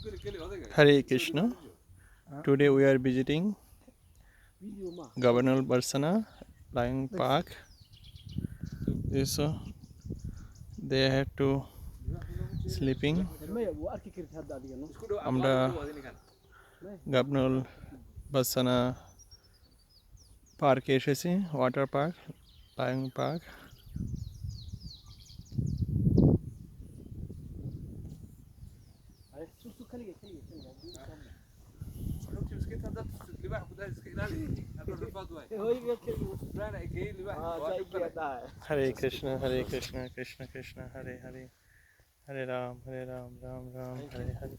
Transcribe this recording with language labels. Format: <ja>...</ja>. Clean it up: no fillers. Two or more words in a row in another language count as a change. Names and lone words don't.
<en>Hare Krishna. Today we are visiting Governor Barsana Lion Park. This they have to sleeping.</en> <bn>আমরা গভর্নর বার্সানা পার্কে এসেছি,</bn> <en>water park, lion park.</en> <sa>Hare Krishna, Hare Krishna, Krishna Krishna, Hare Hare, Hare Ram, Ram Ram, Hare Hare.</sa>